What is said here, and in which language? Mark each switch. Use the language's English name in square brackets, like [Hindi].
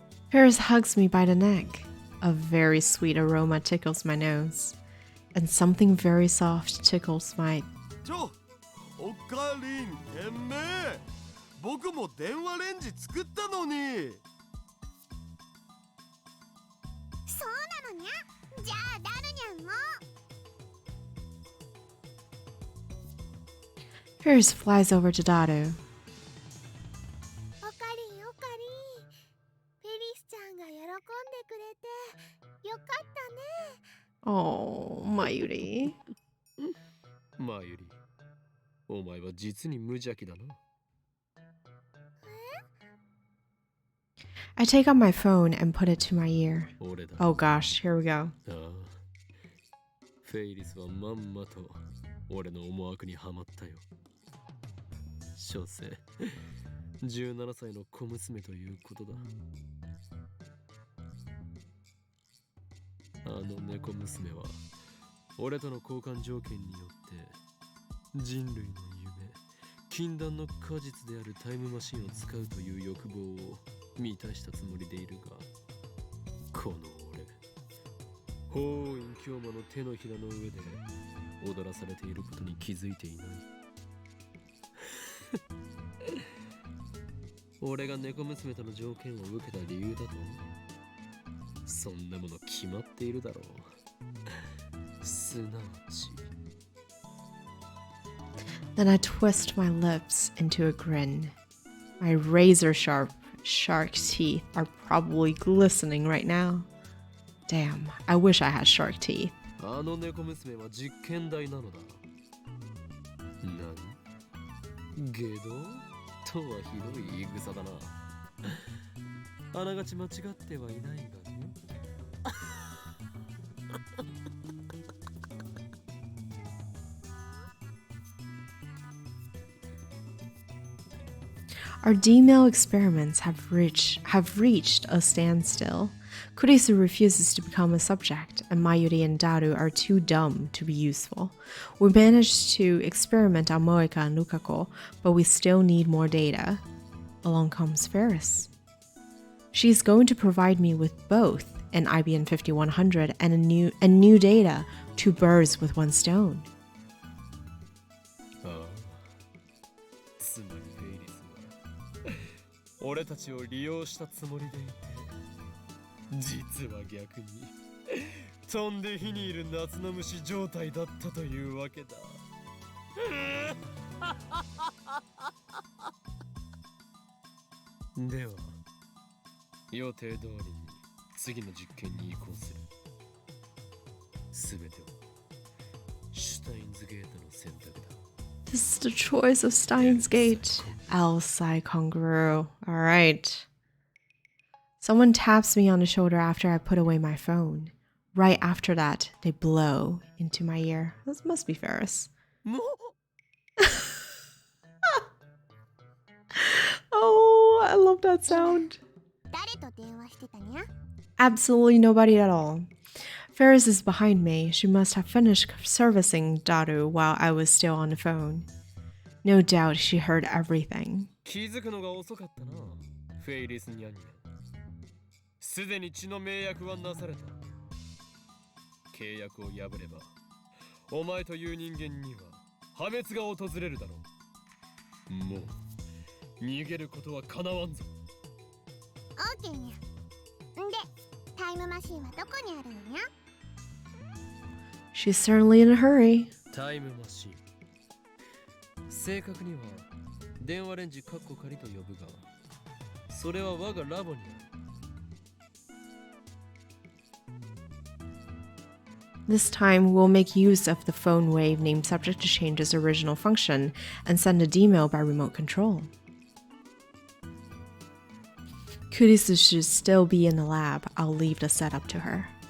[English] Paris hugs me by the neck. A very sweet aroma tickles my nose, and something very soft tickles my... [Japanese] オカリン、てめえ、僕も電話レンジ作ったのに。そうなのにゃ。じゃあダルニャンも。 [English] Paris flies over to Daru. [Japanese] オカリン、オカリン。フェリスちゃんが喜んでくれてよかったね。 [English] Oh, Mayuri. [Japanese] マユリ、お前は実に無邪気だな。 [English] I take out my phone and put it to my ear. [Japanese] 俺だ。 [English] Oh gosh, here we go. [Japanese] ああ、フェイリスはまんまと俺の思惑にはまったよ。所詮17歳の小娘ということだ。あの猫娘は俺との交換条件によって人類の夢、禁断の果実であるタイムマシンを使うという欲望を満たしたつもりでいるが、この俺、法院京馬の手のひらの上で踊らされていることに気づいていない。俺が猫娘との条件を受けた理由だと、そんなもの決まっているだろう。すなわち。 [English] Then I twist my lips into a grin. My razor sharp shark teeth are probably glistening right now. Damn, I wish I had shark teeth. [Japanese] あの猫娘は実験台なのだ。何？ゲド？とはひどい言い草だな。あながち間違ってはいないがね。 [English] Our D-mail experiments have reached a standstill. Kurisu refuses to become a subject, and Mayuri and Daru are too dumb to be useful. We managed to experiment on Moeka and Lukako, but we still need more data. Along comes Ferris. She's going to provide me with both an IBN5100 and new data, 2 birds with 1 stone. [Japanese] つまりフェイリスは俺たちを利用したつもりでいて、実は逆に飛んで火にいる夏の虫状態だったというわけだ。では予定通りに次の実験に移行する。すべてはシュタインズゲートの選択だ。 [English] This is the choice of Steins Gate. Alsai Kangaroo. Alright. Someone taps me on the shoulder after I put away my phone. Right after that, they blow into my ear. This must be Ferris. Oh, I love that sound. [Japanese] 誰と電話してたにゃ？ [English] Absolutely nobody at all. Ferris is behind me. She must have finished servicing Daru while I was still on the phone. No doubt she heard everything. [Japanese] 気づくのが遅かったな、フェイリスニャンニャン。すでに血の盟約はなされた。契約を破れば、お前という人間には破滅が訪れるだろう。もう逃げることはかなわんぞ。オーケーにゃ。んで、タイムマシンはどこにあるのにゃ？ [English] She's certainly in a hurry. [Japanese] タイムマシン。正確には電話レンジカッコ仮と呼ぶが、それは我がラボにある。 [English] This time, we'll make use of the phone wave named subject to change's original function and send a D-mail by remote control. Kurisu should still be in the lab. I'll leave the setup to her.